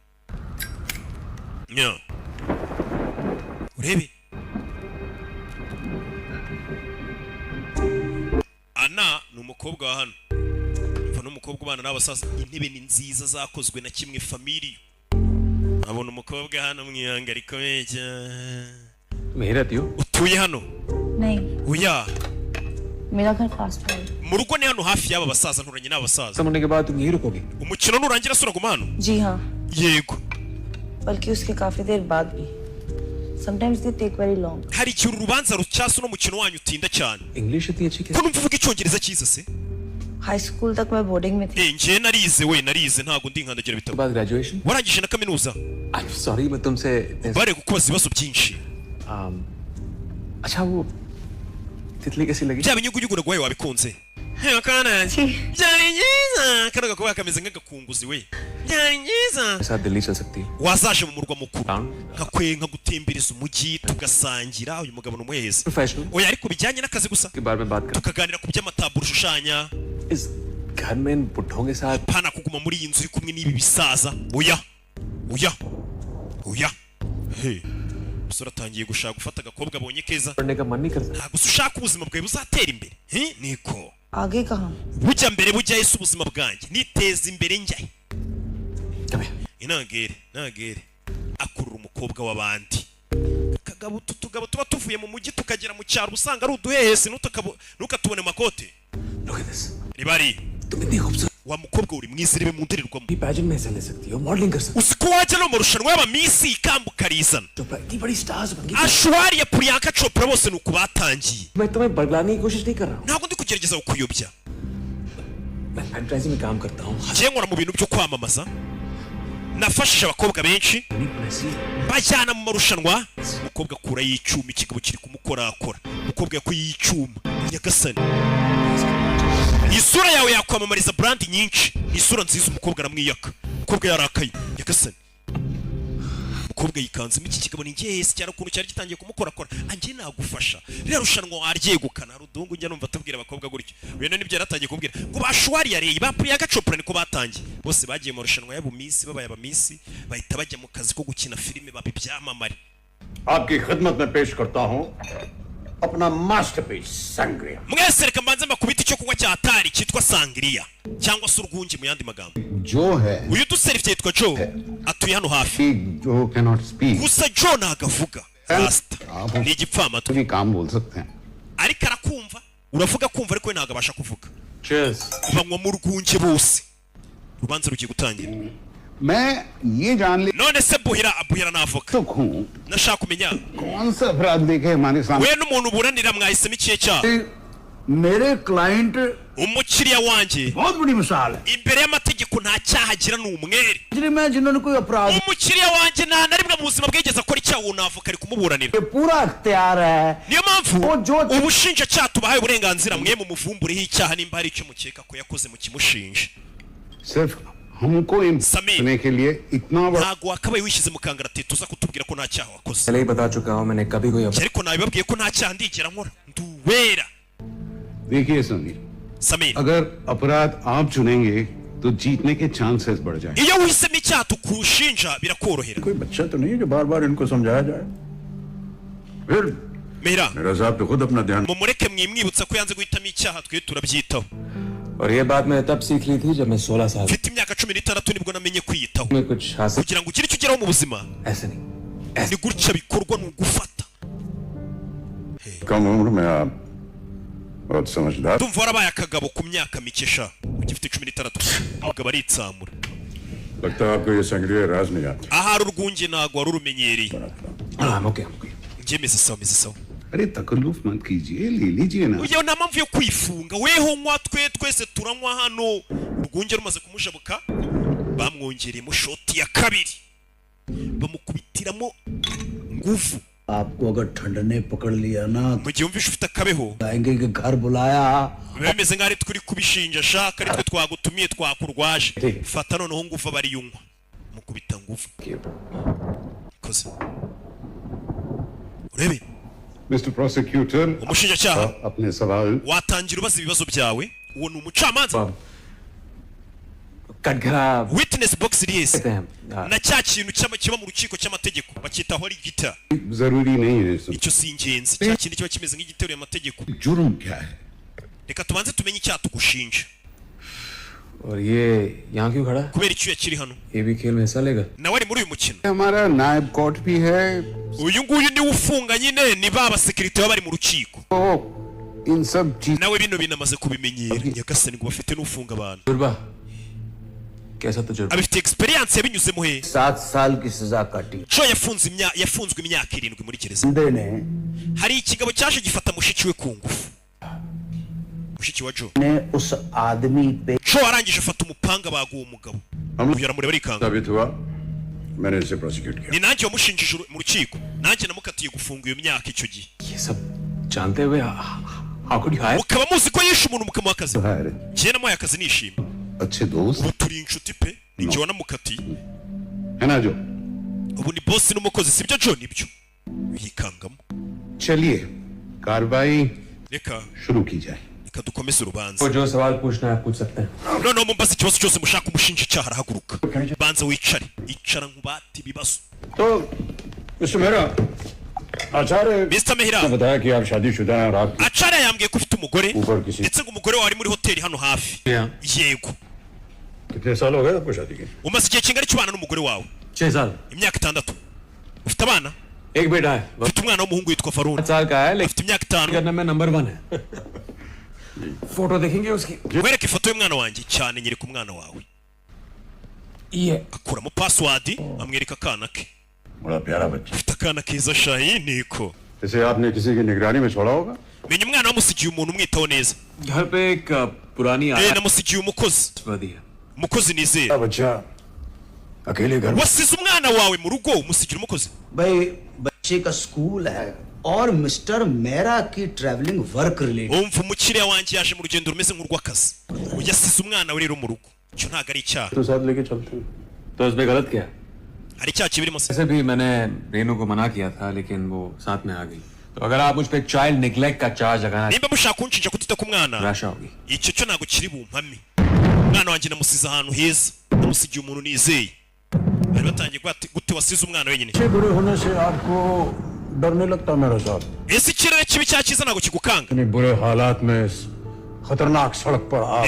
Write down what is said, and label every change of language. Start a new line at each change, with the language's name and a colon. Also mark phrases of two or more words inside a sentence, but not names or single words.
Kinyarwanda: nya urebe Ana ni umukobwa wa hano mva n'umukobwa ubana n'abasaza intebe ni nziza zakozwe na kimwe family abona umukobwa hano mwihanga rikomeye cyane utuye hano
Hindi: नहीं
Kinyarwanda: oya
Hindi: मेरा घर
English: fast food
Kinyarwanda: mu rugo ni hano hafi y'aba basaza nturanye n'abasaza
Hindi: समझने के बाद तुम यहीं रुकोगे
Kinyarwanda: umukino nurangira sura guma hano
Hindi: जी हाँ
Kinyarwanda: yego
Hindi: बल्कि उसके काफी देर बाद भी
English: sometimes they take very long
Kinyarwanda: hari igihe urubanza rucyasa no mukino wanyu utinda cyane
Hindi: इंग्लिश इतनी अच्छी
Kinyarwanda: ko
Hindi: कैसे
Kinyarwanda: numva uvuga icyongereza cyiza se
English: high school
Hindi: तक मैं बोर्डिंग में थी
Kinyarwanda: njye narize ntago ndi nkandagira bitabo
Hindi: बाद ग्रेजुएशन
Kinyarwanda: warangije na kaminuza
English: I am sorry
Hindi: मैं तुमसे
Kinyarwanda: bare kukubaza ibibazo byinshi
Hindi: अच्छा वो तितली कैसी लगी
Kinyarwanda: bya binyugunyugu nagwaye wabikunze kana byari byiza karaga kuba kameze nk'agakunguzi we byari byiza
Hindi: साथ दिल्ली चल सकती है
Kinyarwanda: wazaje mu murwa mukuru Town. nkakwenka gutembereza umujyi tugasangira uyu mugabo n'umuheze
Hindi: प्रोफेशनल
Kinyarwanda: oya ariko bijyanye n'akazi gusa
Hindi: के बारे में बात कर
Kinyarwanda: tukaganira ku by'amataburo ushushanya
Hindi: इस घर में इन बुढ़ों के साथ
Kinyarwanda: pana kuguma muri iyi nzu uri kumwe n'ibi bisaza oya hey umusore atangiye gushaka gufata agakobwa abonye keza
Hindi: पढ़ने का मन नहीं करता
Kinyarwanda: ntabwo se ushaka ubuzima bwawe buzatera imbere niko
Hindi: आगे कहाँ
Kinyarwanda: bujya mbere bujyayo se ubuzima bwanjye niteza imbere njyahe
English: Come here.
Kinyarwanda: nagere akurura umukobwa w'abandi akagabo tutugabo tuba tuvuye mu mujyi tukagera mu cyaro usanga ari uduhehesi ntukatubone mu makote
English: Look at this.
Kinyarwanda: ribari
Hindi: तुम इतनी खूबसूरत
Kinyarwanda: wa mukobwa uri mwiza rebe mu ndorerwamo
Hindi: पैजेंट में हिस्सा ले सकती हो मॉडलिंग कर सकती
Kinyarwanda: uzi ko wajya no mu marushanwa y'abamisi ikamba ukarizana
Hindi: हो चोपड़ा इतनी बड़ी स्टार्स बन गई
Kinyarwanda: ashwari ya Priyanka Chopra bose ni uku batangiye
Hindi: मैं तुम्हें बरगलाने की कोशिश नहीं कर रहा हूँ
Kinyarwanda: ntabwo ndi kugerageza kukuyobya
Hindi: मैं एडवर्टाइजिंग में काम करता हूँ
Kinyarwanda: njye nkora mu bintu byo kwamamaza nafashije abakobwa benshi bajyana mu marushanwa umukobwa akura y'icyuma ikigabo kiri kumukorakora umukobwa yakuye y'icyuma nyagasani isura yawe yakwamamariza brand nyinshi isura nziza umukobwa aramwiyaka umukobwa yarakaye nyagasani umukobwa yikanzemo iki kigabo ni ngehesi cyane ukuntu cyari gitangiye kumukorakora anjye nagufasha rero rushanwa waryegukana rudungu njya numva tubwira abakobwa gutyo wenda nibyo yaratangiye kubwira ngo bashwari yareye ba Priyanka Chopra niko batangiye bose bagiye mu rushanwa y'abumisi babaye abamisi bahita bajya mu kazi ko gukina filime babibyamamare
Hindi: आपकी खिदमत में पेश करता हूं अपना मास्टरपीस संग्रिया
Kinyarwanda: mwese reka mbanze mbakubita icyo kunywa cya hatari cyitwa sangria cyangwa se urwungi mu yandi magambo
Hindi: जो है
Kinyarwanda: uyu duserivye yitwa Joe atuye hano hafi
English: Joe cannot speak
Kinyarwanda: gusa Joe nagavuga rasta ni igipfamatwi
Hindi: भी काम बोल सकते हैं
Kinyarwanda: ariko arakumva uravuga kumva ariko we ntabwo abasha kuvuga Cheers. banywa mu rwunge bose urubanza rugiye gutangira
Hindi: मैं ये जान ले
Kinyarwanda: none se buhira navuga
Hindi: तो हूँ
Kinyarwanda: nashaka kumenya
Hindi: कौन सा अपराध देखे हमारे सामने
Kinyarwanda: we n'umuntu uburanira mwahisemo ikihe cyaha
Hindi: मेरे क्लाइंट
Kinyarwanda: umukiriya wanjye
Hindi: बहुत बड़ी मिसाल है
Kinyarwanda: imbere y'amategeko nta cyaha agira ni umwere
Hindi: एक्चुअली मैं जिन्होंने कोई अपराध
Kinyarwanda: umukiriya wanjye nta na rimwe mu buzima bwigeze akora icyaha uwo navuka ari kumuburanira
Hindi: ये पूरा अख्तियार है
Kinyarwanda: niyo mpamvu
Hindi: वो जो
Kinyarwanda: ubushinjacyaha tubahaye uburenganzira mwe mu muvumbureho icyaha nimba hari icyo mukeka ko yakoze mu kimushinja
Hindi: सिर्फ हमको समीर। सुनने के लिए इतना बड़ा
Kinyarwanda: ntabwo wakabaye wishyize mu kangaratete uza kutubwira ko nta cyaha wakoze
Hindi: पहले ही बता चुका हूँ मैंने कभी कोई
Kinyarwanda: ariko nabibabwiye ko nta cyaha ndigera nkora nduwera
Hindi: देखिए समीर
Kinyarwanda: Samir
Hindi: अगर अपराध आप चुनेंगे तो जीतने के चांसेस बढ़ जाएंगे
Kinyarwanda: iyo wihisemo icyaha tukushinja birakorohera
Hindi: कोई बच्चा तो नहीं है जो बार बार इनको समझाया जाए फिर mera मेरा साहब तो खुद अपना ध्यान
Kinyarwanda: mumureke mwimwibutsa ko yanze guhitamo icyaha twe turabyitaho
Hindi: और ये बात मैं तब सीख ली थी जब मैं 16 साल
Kinyarwanda: mfite imyaka 16 nibwo namenye kwiyitaho
Hindi: में कुछ हासिल
Kinyarwanda: kugira ngo ugire icyo ugeraho mu buzima
Hindi: ऐसे नहीं
Kinyarwanda: ni gutya bikorwa ni ugufata
Hindi: कम उम्र में आप बहुत समझदार
Kinyarwanda: ndumva warabaye akagabo ku myaka mike sha ugifite 16 umugabo aritsamura
Hindi: लगता है आपको ये संग्रह राज नहीं आता
Kinyarwanda: ahari urwunge ntabwo wari urumenyereye
Hindi: हाँ
English: okay okay
Kinyarwanda: njye meze sawa
Hindi: अरे तकल्लुफ मत कीजिए ले लीजिए ना
Kinyarwanda: uyo nta mpamvu yo kwifunga weho nywa twese turanywa hano urwunge rumaze kumujabuka bamwongereyemo shoti ya kabiri bamukubitiramo nguvu
Hindi: आपको अगर ठंड ने पकड़ लिया ना
Kinyarwanda: mu gihe wumvishe ufite akabeho
Hindi: आएंगे कि घर बुलाया
Kinyarwanda: biba bimeze nk'aho ari turi kubishinja shaka ari twe twagutumiye twakurwaje fata noneho nguvu aba ariyo unywa mukubita nguvu koze urebe
English: Mister prosecutor
Kinyarwanda: umushinjacyaha
Hindi: अपने सवाल
Kinyarwanda: watangira ubaza ibibazo byawe uwo ni umucamanza
Hindi: कटघरा
English: witness box
Kinyarwanda: iri yese
Hindi: कहते हैं
Kinyarwanda: na cya kintu kiba mu rukiko cy'amategeko bacyitaho ari gita
Hindi: जरूरी नहीं है
Kinyarwanda: icyo si ingenzi cya kindi kiba kimeze nk'igiteruye amategeko
Hindi: जुर्म क्या है
Kinyarwanda: reka tubanze tumenye icyaha tugushinja
Hindi: और ये यहाँ क्यों खड़ा है?
Kinyarwanda: kubera icyo yakiri hano
Hindi: ये भी खेल में हिस्सा लेगा
Kinyarwanda: nawe ari muri uyu mukino
Hindi: हमारा नायब कोर्ट भी है
Kinyarwanda: uyu nguyu niwe ufunga nyine ni ba basekirite baba bari mu rukiko
Hindi: तो इन सब चीज
Kinyarwanda: nawe bino binamaze kubimenyera nyagasani ngo bafite n'ufunga abantu
Hindi: तजुर्बा कैसा तजुर्बा
Kinyarwanda: abifite experience yabinyuzemo he
Hindi: 7 साल की सजा काटी
Kinyarwanda: jo yafunzwe imyaka 7 muri gereza
Hindi: बंदे ने
Kinyarwanda: hari ikigabo cyaje gifata mushiki we ku ngufu mushiki wa jo
Hindi: उस आदमी पे
Kinyarwanda: jo arangije afata umupanga baguha uwo mugabo uyu aramureba arikanga
Hindi: साबित हुआ मैंने इसे प्रोसिक्यूट किया
Kinyarwanda: ni nanjye wamushinjije mu rukiko nanjye namukatiye gufunga iyo myaka icyo gihe
Hindi: ये सब जानते हुए
English: how could you hire?
Kinyarwanda: mukaba muzi ko yishe umuntu mukamuha akazi
Hindi: है
Kinyarwanda: njye namuhaye akazi nishima
Hindi: अच्छे दोस्त
Kinyarwanda: ubu turi inshuti pe ni njye wanamukatiye
Hindi: है ना जो
Kinyarwanda: ubu ni boss n'umukozi sibyo jo nibyo yikangamo
Hindi: चलिए कार्रवाई
Kinyarwanda: reka
Hindi: शुरू की जाए
Kinyarwanda: reka dukomeze urubanza
Hindi: वो जो सवाल पूछना है पूछ सकते हैं
Kinyarwanda: noneho mumbaza ikibazo cyose mushaka umushinjacyaha arahaguruka banza wicare icara nkubate ibibazo
Hindi: तो मिस्टर मेहरा आचार्य
Kinyarwanda: Mr. Mehra
Hindi: ने बताया कि आप शादीशुदा हैं और आप
Kinyarwanda: acara yambwiye ko ufite umugore
Hindi: ऊपर किसी
Kinyarwanda: ndetse ngo umugore wawe ari muri hoteli hano hafi
English: Yeah.
Kinyarwanda: yego
Hindi: कितने साल हो गए आपको शादी के
Kinyarwanda: umaze igihe kingana cy'ubana n'umugore wawe
Hindi: 6 साल
Kinyarwanda: imyaka 6 ufite abana
Hindi: एक बेटा है
Kinyarwanda: ufite umwana w'umuhungu witwa 5 Faruna
Hindi: साल का है लेकिन
Kinyarwanda: ufite imyaka 5
Hindi: करने में नंबर 1 है फोटो देखेंगे उसकी
Kinyarwanda: nkwereke ifoto y'umwana wanjye cyane nyereka umwana wawe
Hindi: ये
Kinyarwanda: akuramo password amwereka akana ke
Hindi: बड़ा प्यारा बच्चा
Kinyarwanda: ufite akana keza shahi niko
Hindi: इसे आपने किसी की निगरानी में छोड़ा होगा
Kinyarwanda: menya umwana wamusigiye umuntu umwitaho neza
Hindi: घर पे एक पुरानी
Kinyarwanda: namusigiye umukozi
Hindi: आदि है
Kinyarwanda: umukozi nizera
Hindi: बच्चा अकेले घर
Kinyarwanda: wasize umwana wawe mu rugo umusigira umukozi
Hindi: भाई बच्चे का स्कूल है और मिस्टर मेरा की
English: travelling work related
Kinyarwanda: umva umukiriya wanjye yaje mu rugendo rumeze nk'urw'akazi yasize umwana we rero mu rugo icyo ntabwo ari icyaha
Hindi: तो साथ लेके चलते हैं तो इसमें गलत क्या है?
Kinyarwanda: hari icyaha kibirimo se
Hindi: वैसे भी मैंने रेनू को मना किया था लेकिन वो साथ में आ गई तो अगर आप मुझ पे
English: child neglect
Hindi: का चार्ज लगाना
Kinyarwanda: nimba mushaka kunshinja kutita ku mwana
Hindi: निराशा होगी
Kinyarwanda: icyo cyo ntabwo kiri bumpame umwana wanjye namusize ahantu heza namusigiye umuntu nizeye bari batangiye gute wasize umwana wenyine
Hindi: अच्छे बुरे होने से आपको डर नहीं लगता मेरे साथ
Kinyarwanda: ese ikirere kibi cyangwa cyiza ntabwo kigukanga
Hindi: इतने बुरे हालात में इस खतरनाक सड़क पर आप